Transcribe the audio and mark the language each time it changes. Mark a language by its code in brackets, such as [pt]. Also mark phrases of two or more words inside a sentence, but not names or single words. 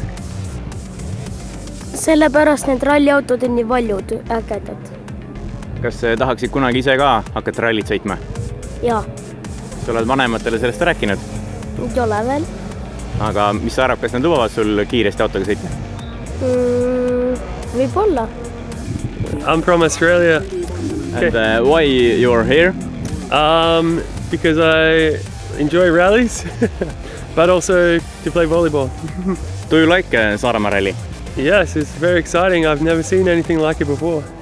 [et] Sellepärast need ralliautod on nii valjud ägedad. Kas tahaksid kunagi ise ka hakata rallit sõitma? Jaa. Sa oled vanematele sellest rääkinud? Ei ole veel. Aga mis sa arvad, kas nad lubavad sul kiiresti autoga sõita? Võib-olla. [en] I'm from Australia. And why you're here? Because I enjoy rallies, but also to play volleyball. Do you like Saaremaa rally? Yes, it's very exciting. I've never seen anything like it before.